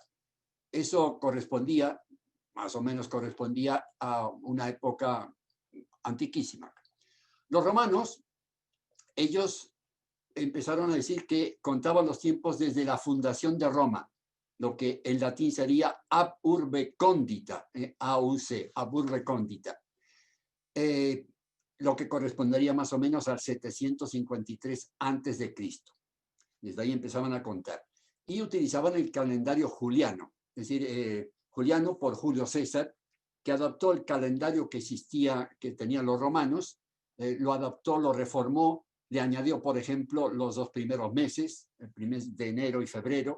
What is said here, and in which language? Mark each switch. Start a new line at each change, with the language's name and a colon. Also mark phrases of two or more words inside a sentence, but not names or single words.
Spanish: Eso más o menos correspondía a una época antiquísima. Los romanos, ellos empezaron a decir que contaban los tiempos desde la fundación de Roma, lo que en latín sería
Latin: ab urbe condita,
Spanish: AUC,
Latin: ab urbe condita,
Spanish: lo que correspondería más o menos al 753 antes de Cristo. Desde ahí empezaban a contar. Y utilizaban el calendario juliano, es decir, Juliano por Julio César, que adaptó el calendario que existía, que tenían los romanos, lo adaptó, lo reformó, le añadió, por ejemplo, los 2 primeros meses, el primer mes de enero y febrero.